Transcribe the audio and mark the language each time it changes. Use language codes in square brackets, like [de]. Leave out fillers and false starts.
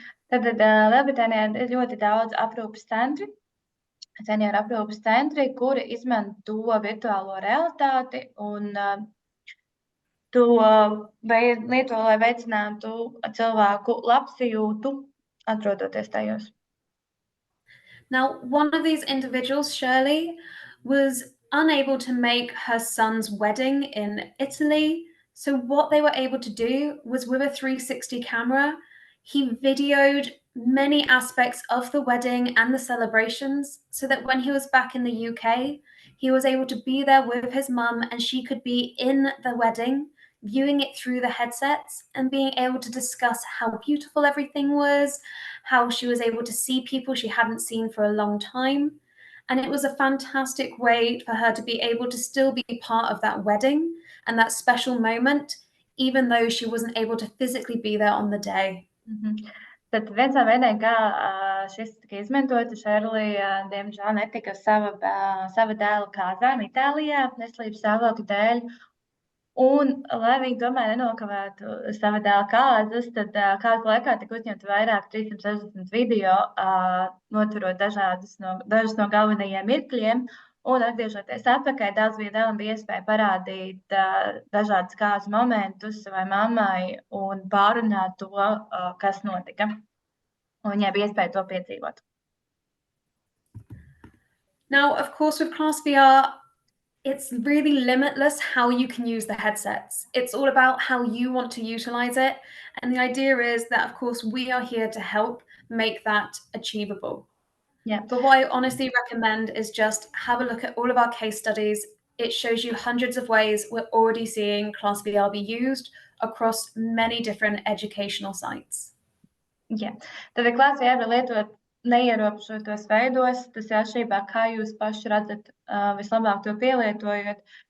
[lv] Tad Lielbritānijā ir ļoti daudz aprūpes centri, senioru aprūpes centri, kuri izmanto virtuālo realitāti un to lieto, lai veicinātu cilvēku labsajūtu, atrodoties tajos. [en] Now, one of these individuals, Shirley, was unable to make her son's wedding in Italy. So what they were able to do was with a 360 camera, he videoed many aspects of the wedding and the celebrations so that when he was back in the UK, he was able to be there with his mum and she could be in the wedding, viewing it through the headsets and being able to discuss how beautiful everything was, how she was able to see people she hadn't seen for a long time. And it was a fantastic way for her to be able to still be part of that wedding and that special moment, even though she wasn't able to physically be there on the day. [lv] Tad viens no veidiem, kā šis tika izmantots, Šerlija, diemžēl netika sava dēla kāzām Itālijā veselības stāvokļa dēļ. Un, lai viņi tomēr nenokavētu sava dēla kāzas, tad kāzu laikā tika uzņemti vairāk 360 video, notverot dažus no galvenajiem mirkļiem. Un, atgriežoties atpakaļ, daudz dēlam bija iespēja parādīt dažādus kāzu momentus savai mammai un pārunāt to, kas notika. Un viņai bija iespēja to piedzīvot. [en] Now, of course, with ClassVR, it's really limitless how you can use the headsets. It's all about how you want to utilize it. And the idea is that, of course, we are here to help make that achievable. Yeah. But what I honestly recommend is just have a look at all of our case studies. It shows you hundreds of ways we're already seeing ClassVR be used across many different educational sites. [lv] Yeah. Tad ClassVR var lietot neierobežotos veidos. Tas ir atšķirībā, kā jūs paši redzat vislabāk to pielietojot.